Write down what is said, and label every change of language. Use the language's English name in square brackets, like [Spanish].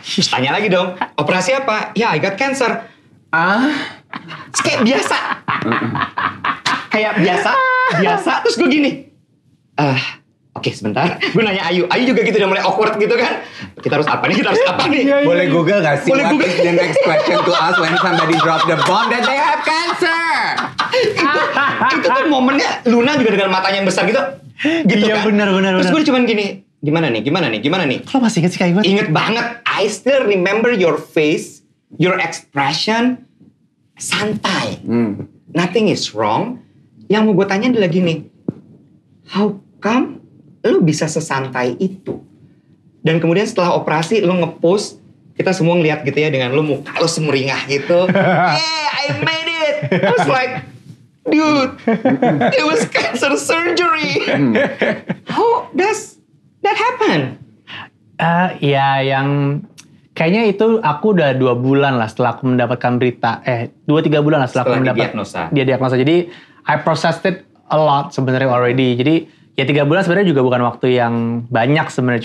[Indonesian] Terus tanya lagi dong, operasi apa? Ya, [English] I got cancer. [Indonesian] Terus kayak biasa. Kayak biasa. Terus gue gini, Oke, sebentar. Gue nanya Ayu juga gitu udah mulai awkward gitu kan. Kita harus apa nih? Boleh Google gak sih? Boleh [English] What [Indonesian] Google. [English] is the next question to ask when somebody drop the bomb that they have cancer? [Indonesian] itu tuh momennya Luna juga dengan matanya yang besar gitu Iya, kan. benar. Terus gue cuman gini, gimana nih? Lo masih inget sih Kak Iwan? Ingat banget. [English] I still remember your face, your expression, [Indonesian] santai. [English] Nothing is wrong. [Indonesian] Yang mau gue tanya adalah gini, [English] how come [Indonesian] lu bisa sesantai itu? Dan kemudian setelah operasi lu ngepost, kita semua ngeliat gitu ya dengan lu muka lu semeringah gitu. [English] I made it. I was like, dude, it was cancer surgery. How does that happen? [Indonesian] Ya yang kayaknya itu aku udah 2 bulan lah setelah aku mendapatkan berita. 2-3 bulan lah setelah aku mendapat dia diagnosa. Jadi [English] I processed it a lot [Indonesian] sebenarnya [English] already. [Indonesian] Jadi ya 3 bulan sebenarnya juga bukan waktu yang banyak sebenarnya.